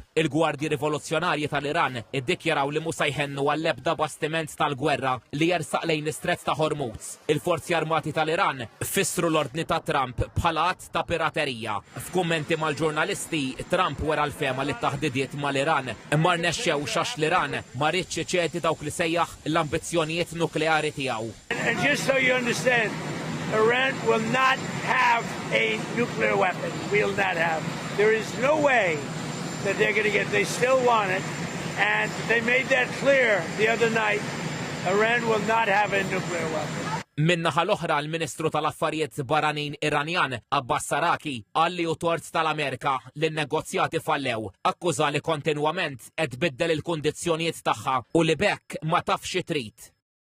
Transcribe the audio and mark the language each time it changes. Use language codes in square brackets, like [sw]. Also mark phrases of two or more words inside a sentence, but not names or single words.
[mt] Il-Gwardji Rivoluzzjonarji tal-Iran iddikjaraw li mhux se jħennu għall-ebda bastiment tal-gwerra li jersaq lejn l-Istrett ta' Hormuz. Il-Forzi Armati tal-Iran fissru l-ordni ta' Trump bħala att ta' piraterija. F'kummenti mal-ġurnalisti, Trump wera l-fema li t-taħdidiet mal-Iran ma rnexxew xax l-Iran ma rridx iċedi dawk li sejjaħ l-ambizzjonijiet nukleari tiegħu. [en] And just so you understand, Iran will not have a nuclear weapon. Will not have. There is no way that they're going to get. They still want it, and they made that clear the other night. Iran will not have a nuclear weapon. [mt] Min-naħa l-oħra l-Ministru tal-Affarijiet Barranin Iranjan Abbas Araqi qal li hu tort tal-Amerika li n-negozjati fallew, akkuża li kontinwament qed tbiddel il-kundizzjonijiet tagħha u li bekk ma tafx trid.